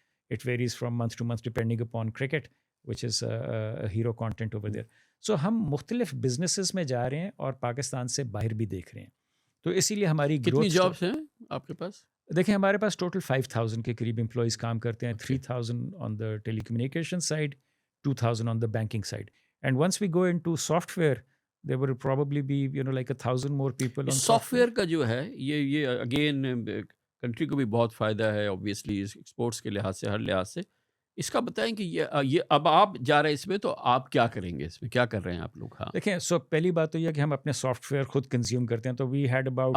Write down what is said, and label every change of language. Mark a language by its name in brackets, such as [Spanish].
[English] It varies from month to month depending upon cricket which is hero content over there. [Urdu] سو ہم مختلف businesses میں جا رہے ہیں اور پاکستان سے باہر بھی دیکھ رہے ہیں. تو اسی لیے ہماری کتنی جابس ہیں آپ کے پاس؟ دیکھیں ہمارے پاس ٹوٹل 5000 کے قریب امپلائیز کام کرتے ہیں. [English] 3000 on the telecommunication side, 2000 on the banking side. And once we go into software there will probably be like 1000 more people on [Urdu] soft where کا جو ہے یہ اگین کنٹری کو بھی بہت فائدہ ہے obviously ایکسپورٹس کے لحاظ سے, ہر لحاظ سے. اس کا بتائیں کہ یہ اب آپ جا رہے ہیں اس میں, تو آپ کیا کریں گے اس میں, کیا کر رہے ہیں آپ لوگ؟ ہاں دیکھیں, سو پہلی بات تو یہ کہ ہم اپنے سافٹ ویئر خود کنزیوم کرتے ہیں. تو [English] we had about